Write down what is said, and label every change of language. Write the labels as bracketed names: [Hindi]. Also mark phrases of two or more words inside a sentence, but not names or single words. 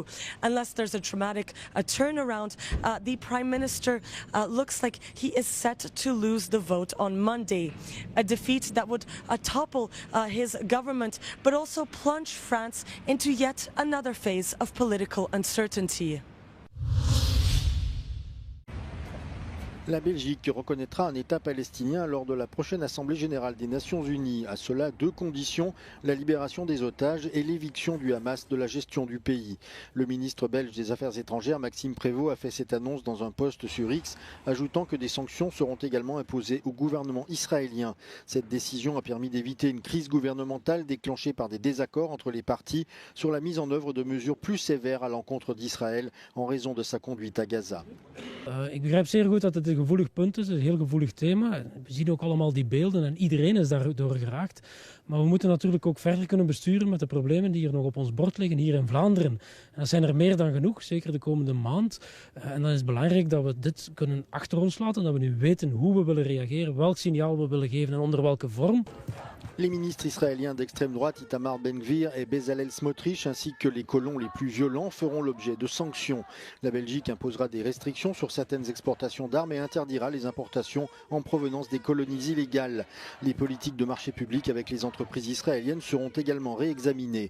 [English] Unless there's a dramatic turnaround, the Prime Minister looks like he is set to lose the vote on Monday. A defeat that would topple his government, but also plunge France into yet another phase of political uncertainty. [French] La Belgique reconnaîtra un État palestinien lors de la prochaine Assemblée générale des Nations unies. À cela, 2 conditions, la libération des otages et l'éviction du Hamas de la gestion du pays. Le ministre belge des Affaires étrangères, Maxime Prévost, a fait cette annonce dans un post sur X, ajoutant que des sanctions seront également imposées au gouvernement israélien. Cette décision a permis d'éviter une crise gouvernementale déclenchée par des désaccords entre les partis sur la mise en œuvre de mesures plus sévères à l'encontre d'Israël en raison de sa conduite à Gaza. [Dutch] Ik begrijp zeer goed dat het een gevoelig punt is, een heel gevoelig thema. We zien ook allemaal die beelden en iedereen is daardoor geraakt. Maar we moeten natuurlijk ook verder kunnen besturen met de problemen die hier nog op ons bord liggen, hier in Vlaanderen. En dat zijn er meer dan genoeg, zeker de komende maand. En dan is het belangrijk dat we dit kunnen achter ons laten, dat we nu weten hoe we willen reageren, welk signaal we willen geven en onder welke vorm. [French] Les ministres israéliens d'extrême droite Itamar Ben-Gvir et Bezalel Smotrich ainsi que les colons les plus violents feront l'objet de sanctions. La Belgique imposera des restrictions sur certaines exportations d'armes et interdira les importations en provenance des colonies illégales. Les politiques de marché public avec les entreprises israéliennes seront également réexaminées.